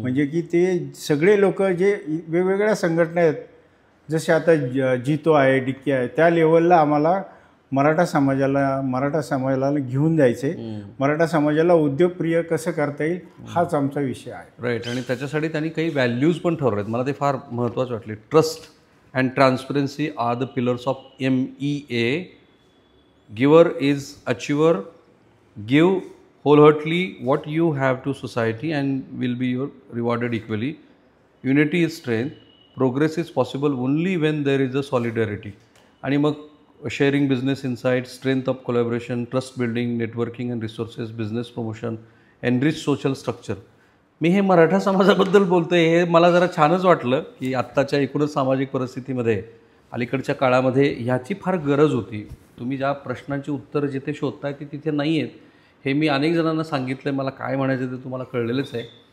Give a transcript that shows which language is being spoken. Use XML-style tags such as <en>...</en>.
<mr>म्हणजे की ते सगळे लोक जे वेगवेगळ्या संघटना आहेत, जसे आता जितो आहे, डिक्की आहे, त्या लेवलला आम्हाला मराठा समाजाला घेऊन जायचे. मराठा समाजाला उद्योगप्रिय कसं करता येईल हाच आमचा विषय आहे. राईट. आणि त्याच्यासाठी त्यांनी काही व्हॅल्यूज पण ठरवले आहेत, मला ते फार महत्त्वाचे वाटले.</mr> <en>Trust and transparency are the pillars of MEA. Giver is achiever. Give wholeheartedly what you have to society and will be rewarded equally. Unity is strength. Progress is possible only when there is a solidarity.</en> <mr>आणि मग</mr> <en>sharing business insights, strength of collaboration, trust building, networking and resources, business promotion, enrich social structure.</en> <mr>मी हे मराठा समाजाबद्दल बोलतोय, हे मला जरा छानच वाटलं की आत्ताच्या एकूणच सामाजिक परिस्थितीमध्ये अलीकडच्या काळामध्ये ह्याची फार गरज होती. तुम्ही ज्या प्रश्नांची उत्तरं जिथे शोधताय ती तिथे नाही आहेत. हे मी अनेक जणांना सांगितलं आहे, मला काय म्हणायचं ते तुम्हाला कळलेलंच आहे.</mr>